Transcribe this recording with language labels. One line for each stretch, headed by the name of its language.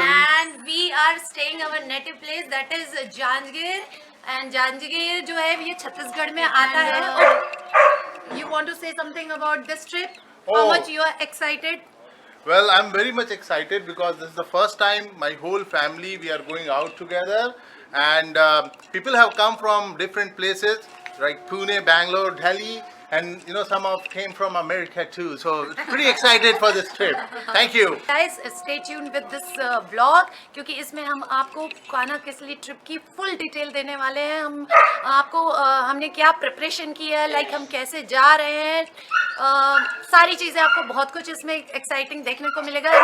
English: And we are staying our native place, that is Janjgir.
Hindi: And Janjgir जो है ये छत्तीसगढ़ में आता है.
English: और you want to say something about this trip? How Oh. much you are excited? Well, I'm very much excited because this is the first time my whole family we are going out together, and people have come from different places like Pune, Bangalore, Delhi, and some of came from America too. So pretty excited for this trip. Thank you. Guys, stay tuned with this vlog
Hindi: क्योंकि इसमें हम आपको Kanha Kisli trip की full detail देने वाले हैं. हम आपको हमने क्या प्रिपरेशन की है, लाइक हम कैसे जा रहे हैं, सारी चीज़ें आपको बहुत कुछ इसमें एक्साइटिंग देखने को मिलेगा.